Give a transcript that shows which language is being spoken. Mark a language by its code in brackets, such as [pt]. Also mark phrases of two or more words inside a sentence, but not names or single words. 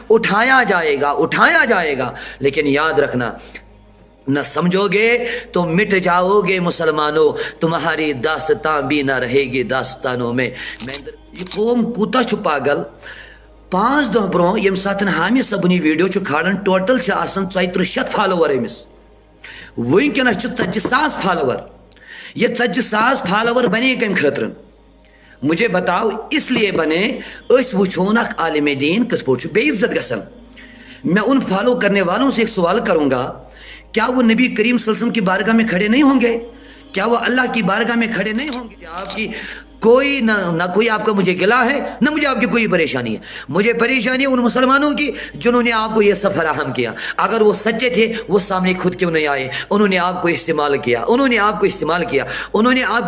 [ur] اٹھایا جائے گا لیکن یاد رکھنا نہ سمجھو گے تو مٹ جاؤ گے مسلمانوں تمہاری داستان بھی نہ رہے گی داستانوں میں [ks] یہ قوم کوتا چھو پاگل 5 دۄہ برونٛہہ ییٚمہِ ساتہٕ حامد صٲبُن یہِ ویڈیو چھُ کھالان ٹوٹل چھِ آسان 3400 فالوور أمِس وٕنکٮ۪نس چھِ 40,000 فالوور یہ 40,000 فالوور بنے کمہِ خٲطرٕ [ur] مجھے بتاؤ اس لیے بنے [ks] أسۍ وٕچھون اکھ عالم دین کِتھ پٲٹھۍ چھُ بے عزت گژھان [ur] میں ان فالو کرنے والوں سے ایک سوال کروں گا کیا وہ نبی کریم صلی اللہ علیہ وسلم کی بارگاہ میں کھڑے نہیں ہوں گے کیا وہ اللہ کی بارگاہ میں کھڑے نہیں ہوں گے آپ کی کوئی نہ کوئی آپ کا مجھے گلا ہے نہ مجھے آپ کی کوئی پریشانی ہے مجھے پریشانی ہے ان مسلمانوں کی جنہوں نے آپ کو یہ سب فراہم کیا اگر وہ سچے تھے وہ سامنے خود کیوں نہیں آئے انہوں نے آپ کو استعمال کیا انہوں نے آپ